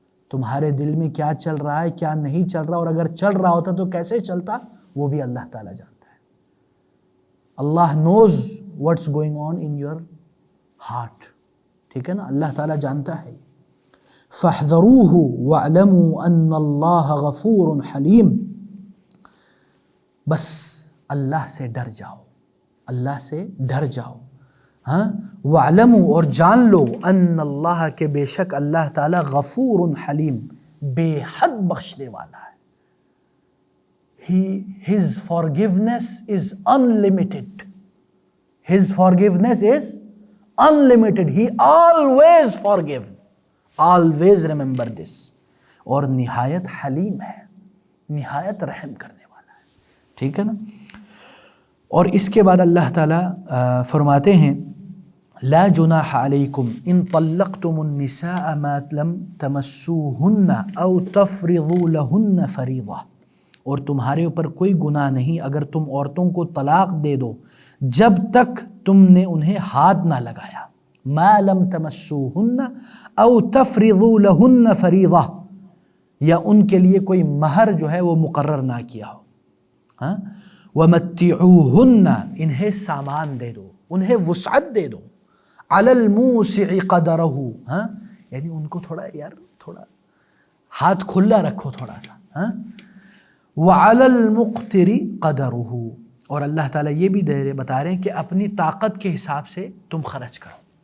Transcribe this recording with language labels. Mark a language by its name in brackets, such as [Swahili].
[Urdu] تمہارے دل میں کیا چل رہا ہے کیا نہیں چل رہا، اور اگر چل رہا ہوتا تو کیسے چلتا وہ بھی اللہ تعالیٰ جانتا ہے. [English] Allah knows what's going on in your heart. [Urdu] ٹھیک ہے نا، اللہ تعالیٰ جانتا ہے. [Arabic] فَاحْذَرُوهُ وَاعْلَمُوا أَنَّ اللَّهَ غَفُورٌ حَلِيمٌ. [Urdu] بس اللہ سے ڈر جاؤ، اللہ سے ڈر جاؤ. ہاں وَاعْلَمُوا، اور جان لو، أَنَّ اللَّهَ، کہ بے شک اللہ تعالیٰ غفور حلیم، بے حد بخشنے والا ہے. [English] His forgiveness is unlimited. His forgiveness is unlimited. He always forgive. Always remember this. [Urdu] اور نہایت حلیم ہے، نہایت رحم کرنے والا ہے. ٹھیک ہے نا. اور اس کے بعد اللہ تعالیٰ فرماتے ہیں [Arabic] لا جناح علیکم ان طلقتم النساء ما لم تمسوهن او تفرضوا لهن فریضہ، [Urdu] اور تمہارے اوپر کوئی گناہ نہیں اگر تم عورتوں کو طلاق دے دو جب تک تم نے انہیں ہاتھ نہ لگایا. [Arabic] ما لم تمسوهن او تفرضوا لهن فریضہ، [Urdu] یا ان کے لیے کوئی مہر جو ہے وہ مقرر نہ کیا ہو. ہاں ومتعوهن، انہیں سامان دے دو، انہیں وسعت دے دو. [Arabic] علی الموسع قدرہ، [Urdu] ہاں یعنی ان کو تھوڑا تھوڑا ہاتھ کھلا رکھو تھوڑا سا. ہاں [Arabic] وعلی المقتر قدرہ، [Urdu] اور اللہ تعالیٰ یہ بھی بتا رہے ہیں کہ اپنی طاقت کے حساب سے تم خرچ کرو.